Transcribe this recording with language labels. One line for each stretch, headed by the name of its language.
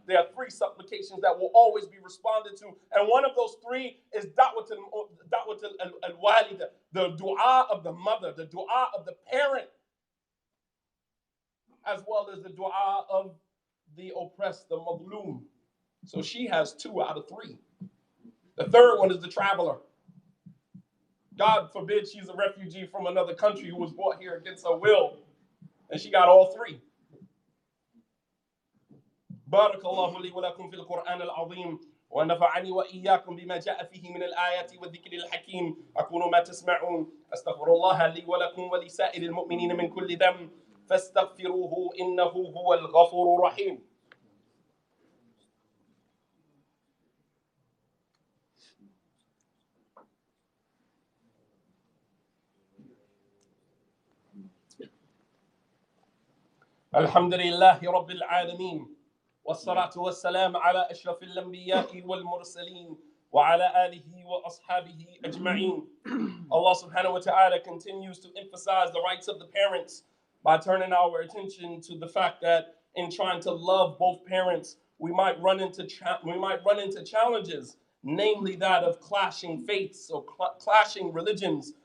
English: There are three supplications that will always be responded to. And one of those three is da'wat al-walida, the dua of the mother, the dua of the parent, as well as the dua of the oppressed, the madloom. So she has 2 out of 3. The third one is the traveler. God forbid she's a refugee from another country who was brought here against her will. And she got all 3.
Arabic: بارك الله لي ولكم في القرآن العظيم ونفعني وإياكم بما جاء فيه من الآيات والذكر الحكيم أقول ما تسمعون أستغفر الله لي ولكم ولسائر المؤمنين من كل ذنب فاستغفروه إنه هو الغفور الرحيم. الحمد لله رب العالمين والصلاة والسلام على أشرف الأنبياء والمرسلين وعلى آله وأصحابه أجمعين.
English: Allah subhanahu wa ta'ala continues to emphasize the rights of the parents by turning our attention to the fact that in trying to love both parents, we might run into challenges, namely that of clashing faiths or clashing religions.